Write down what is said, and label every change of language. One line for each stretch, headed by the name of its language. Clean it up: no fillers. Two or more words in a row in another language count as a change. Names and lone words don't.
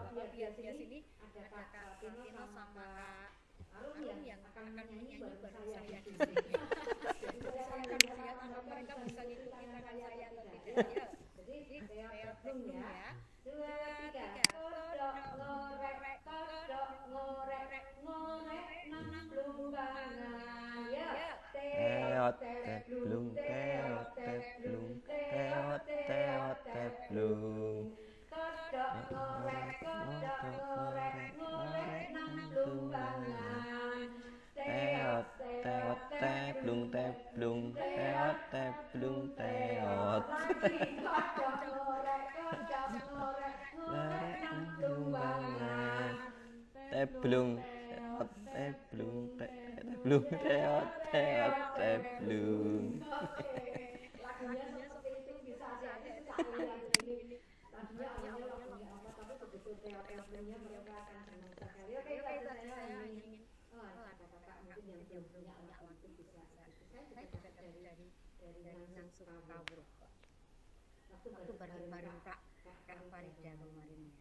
Indonesian: Biar sini ada Kak Tino sama Kak Arun yang akan menyanyi baru saya di sini. Jadi saya akan lihat apakah mereka bisa ngikuti tangan saya atau tidak ya. Jadi teblung ya. 2, 3.
Javanese: Kodok ngorek nang Blumbangan.
Indonesian: Ya. Teot teblung teot teblung teot teot teblung.
Javanese: Kodok ngorek nang Blumbangan. Teot teot teblung teblung teot teblung teot. Kodok ngorek nang Blumbangan. Teblung teot teblung teblung teot teot teblung.
Indonesian: Lagunya seperti itu bisa adik-adik ini. Lagunya lagunya apa, tapi begitu teot-teotnya mereka akan senang sekali. Oke, tadi saya ingin kakak mungkin yang belum punya waktu bisa. Saya juga dari dari Nang Sukawruh waktu bareng-bareng Kak Farida kemarin ya.